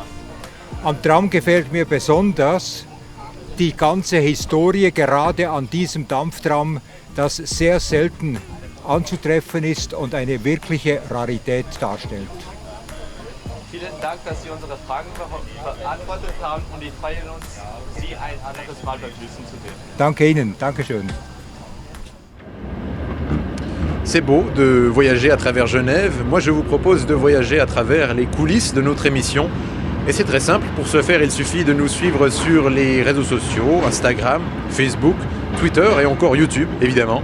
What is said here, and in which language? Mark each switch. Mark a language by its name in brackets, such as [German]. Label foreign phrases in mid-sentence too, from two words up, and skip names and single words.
[German] Am Tram gefällt mir besonders die ganze Historie, gerade an diesem Dampftram, das sehr selten anzutreffen ist und eine wirkliche Rarität darstellt. Vielen Dank, dass Sie unsere Fragen beantwortet haben und wir freuen uns, Sie ein anderes Mal begrüßen zu dürfen. Danke Ihnen, Dankeschön. [French] C'est beau de voyager à travers Genève. Moi, je vous propose de voyager à travers les coulisses de notre émission. Et c'est très simple. Pour ce faire, il suffit de nous suivre sur les réseaux sociaux, Instagram, Facebook, Twitter et encore YouTube, évidemment.